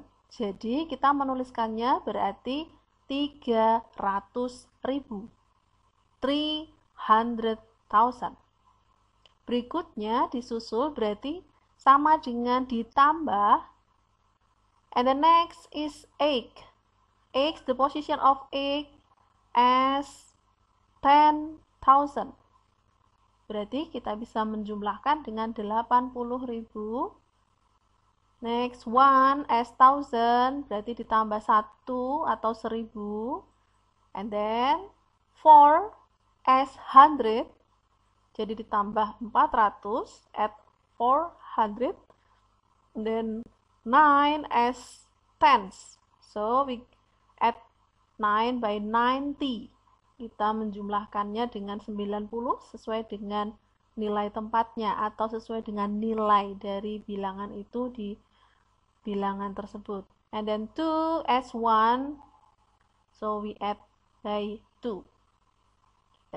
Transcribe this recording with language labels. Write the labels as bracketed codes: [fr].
[id] Jadi kita menuliskannya berarti 300.000. 300,000. berikutnya disusul berarti sama dengan ditambah. [en] And the next is egg. Egg, the position of egg as 10,000. [id] Berarti kita bisa menjumlahkan dengan 80.000. Next, 1 as 1000, berarti ditambah 1 atau 1000. [en] And then 4 as 100, jadi ditambah 400 at 400. And then 9 as tens, so we add 9 by 90. [id] Kita menjumlahkannya dengan 90 sesuai dengan nilai tempatnya atau sesuai dengan nilai dari bilangan itu di bilangan tersebut. [en] And then 2 as 1, so we add by 2.